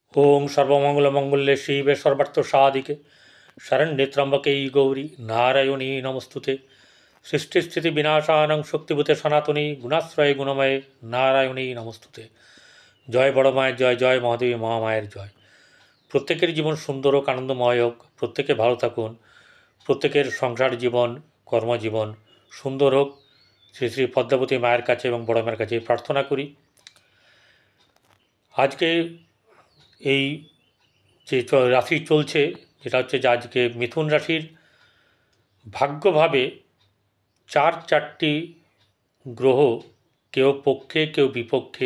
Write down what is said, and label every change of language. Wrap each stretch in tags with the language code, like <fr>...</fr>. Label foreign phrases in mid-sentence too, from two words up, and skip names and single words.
<sa>ओं सर्वमंगलमंगल्ये शिवे सर्वार्थसाधिके शरण्ये त्र्यंबके गौरी नारायणी नमस्तुते सृष्टिस्थितिविनाशानं शक्तिभूते सनातनी गुणाश्रये गुणमये नारायणी नमस्तुते।</sa> <bn>জয় বড় মায়ের জয়, জয় মহাদেবী মহামায়ের জয়। প্রত্যেকের জীবন সুন্দর হোক, আনন্দময় হোক, প্রত্যেকে ভালো থাকুন, প্রত্যেকের সংসার জীবন কর্মজীবন সুন্দর হোক, শ্রী শ্রী পদ্মাবতী মায়ের কাছে এবং বড় মায়ের কাছে প্রার্থনা করি। আজকে এই যে রাশি চলছে, যেটা হচ্ছে যে আজকে মিথুন রাশির ভাগ্যভাবে চারটি গ্রহ, কেউ পক্ষে কেউ বিপক্ষে।</bn>